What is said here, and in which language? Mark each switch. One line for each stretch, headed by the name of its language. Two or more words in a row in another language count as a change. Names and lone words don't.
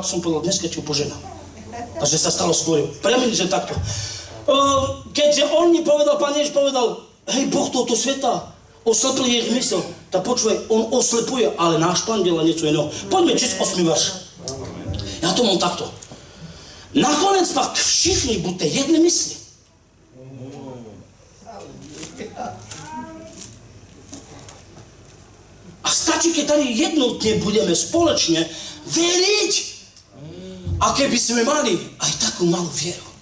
Slovak: Som povedal, dneska ti ju poženám. Takže sa stalo skôr. Pre mňa, že takto. Keďže on mi povedal, Pán Ježiš povedal, hej, Boh tohto sveta oslepil ich mysel. Tak počúvaj, on oslepuje, ale náš Pán delá niečo iného. Poďme čísť 8. verš. Ja to mám takto.
Czech: Nakonec pak všichni buďte jedné mysli.
Slovak: A stačí, keď tady jednotne budeme spoločne veriť. A keby sme mali aj takú malú vieru.